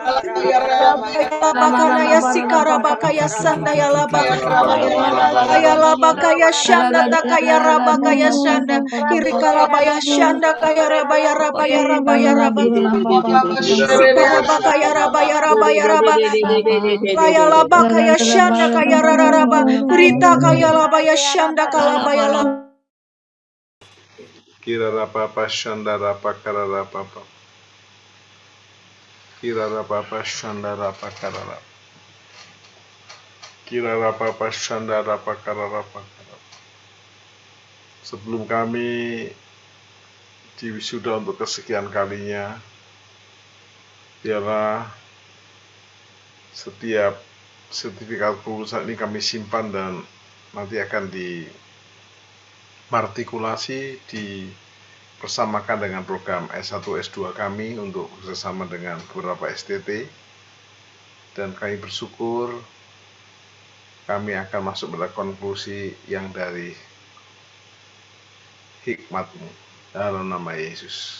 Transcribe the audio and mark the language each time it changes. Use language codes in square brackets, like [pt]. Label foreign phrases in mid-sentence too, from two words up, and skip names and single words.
[id] bakana ya sikara bakaya sanda ya laba kaya laba kaya shanda takaya raba kaya shanda irikala baya shanda kaya rabaya rabaya rabaya raba sikara bakaya rabaya rabaya raba kaya laba kaya shanda kaya rararaba rita kaya laba ya shanda kalabaya laba Kira rapa shanda rapa kara rapa pa. Kira rapa shanda rapa kara rapa. Kira rapa shanda rapa kara rapa. Sebelum kami diwisuda untuk kesekian kalinya, biarlah setiap sertifikat kelulusan ini kami simpan dan nanti akan dimartikulasi, dipersamakan dengan program S1, S2 kami untuk bersama dengan beberapa STT, dan kami bersyukur kami akan masuk pada konklusi yang dari hikmat-Mu dalam nama Yesus.